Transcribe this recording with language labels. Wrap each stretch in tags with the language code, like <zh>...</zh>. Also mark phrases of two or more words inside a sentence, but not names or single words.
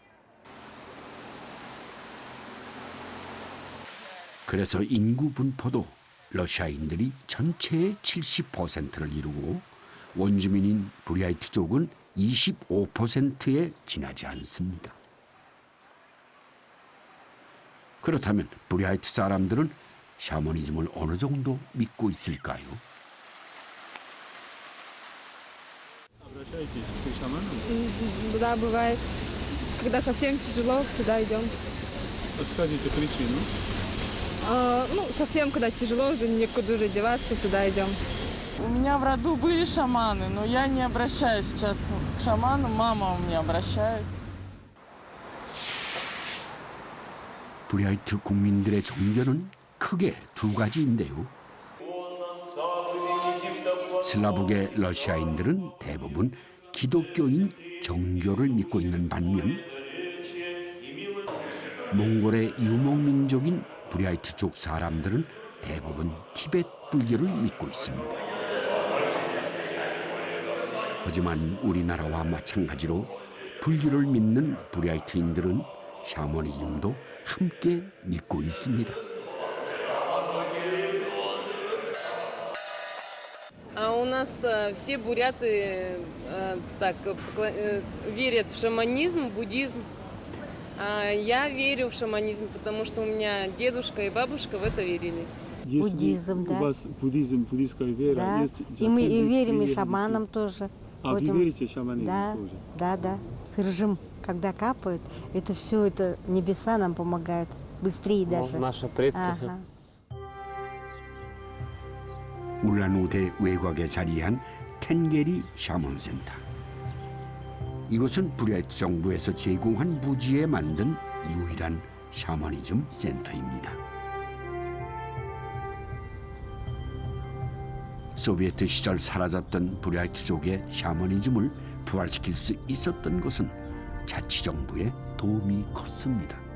<ko>그래서 인구 분포도 러시아인들이 전체의 70%를 이루고 원주민인 부리아이트족은 25%에 지나지 않습니다. 그렇다면 부리아이트 사람들은 샤머니즘을 어느 정도 믿고 있을까요?</ko> <ru>Да, бывает. Когда совсем тяжело, туда идем. Расскажите причину. Совсем, когда тяжело, уже некуда уже деваться, туда идем. У меня в роду были шаманы, но я не обращаюсь часто к шаману, мама у меня обращается.</ru> <ko>부리아이트 국민들의 종교는 크게 두 가지인데요. 슬라브계 러시아인들은 대부분 기독교인 정교를 믿고 있는 반면 몽골의 유목민족인 부리아이트족 사람들은 대부분 티베트 불교를 믿고 있습니다. 하지만 우리나라와 마찬가지로 불교를 믿는 부리아이트인들은 샤머니즘도 함께 믿고 있습니다.</ko> <ru>А у нас все буряты верят в шаманизм, буддизм. А я верю в шаманизм, потому что у меня дедушка и бабушка в это верили. Буддизм, да. У вас буддизм, буддийская вера Да. есть. И мы и верим, и верите? шаманам тоже. А вы Ходим. верите в шаманизм Да, тоже? да. Сыржим, когда капают, это все, это небеса нам помогают. Быстрее даже. Наши предки. Ага.</ru> <ko>울란우대 외곽에 자리한 텐게리 샤먼센터. 이곳은 부랴이트 정부에서 제공한 부지에 만든 유일한 샤머니즘 센터입니다. 소비에트 시절 사라졌던 부랴이트족의 샤머니즘을 부활시킬 수 있었던 것은 자치정부의 도움이 컸습니다.</ko>